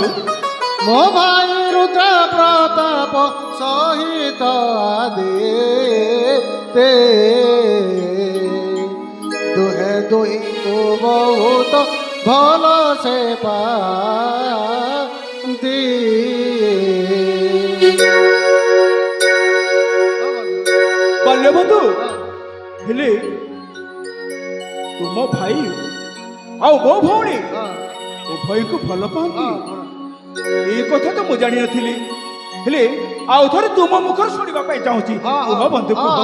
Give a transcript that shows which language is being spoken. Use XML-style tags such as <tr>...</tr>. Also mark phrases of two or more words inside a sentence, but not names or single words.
<or>ମୋ ଭାଇ ରୁଦ୍ର ପ୍ରତାପ ସହିତ ଆଦେ ଦୁହେଁ ଦୁହିଁକୁ ବହୁତ ଭଲ ସେ ପାଆନ୍ତି ବାଲ୍ୟ ବନ୍ଧୁ ହେଲେ ତୁମ ଭାଇ ଆଉ ମୋ ଭଉଣୀ ଉଭୟକୁ ଭଲ ପାଆନ୍ତି ଏଇ କଥା ତ ମୁଁ ଜାଣିନଥିଲି ହେଲେ ଆଉ ଥରେ ତୁମ ମୁଖରୁ ଶୁଣିବା ପାଇଁ ଚାହୁଁଛି କୁହ ବନ୍ଧୁ କୁହ</or>